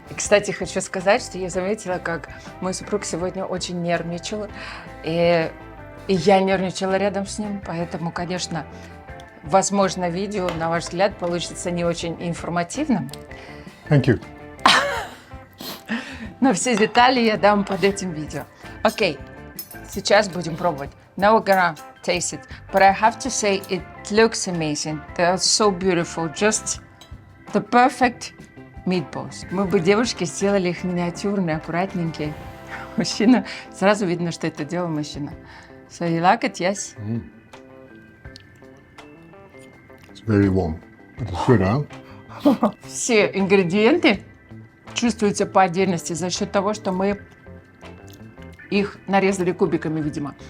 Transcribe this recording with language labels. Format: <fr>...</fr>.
<ru>И, кстати, хочу сказать, что я заметила, как мой супруг сегодня очень нервничал, и я нервничала рядом с ним, поэтому, конечно, возможно, видео, на ваш взгляд, получится не очень информативным.</ru> <en>Thank you.</en> <ru>Но все детали я дам под этим видео. Окей, сейчас будем пробовать.</ru> <en>Now we're gonna taste it. But I have to say it looks amazing. They are so beautiful. Just the perfect meatballs.</en> <ru>Мы бы, девушки, сделали их миниатюрные, аккуратненькие. Мужчина, сразу видно, что это делал мужчина.</ru> <en>So you like it, yes? It's very warm. But it's good, huh?</en> <ru>Все ингредиенты чувствуются по отдельности за счет того, что мы их нарезали кубиками, видимо.</ru>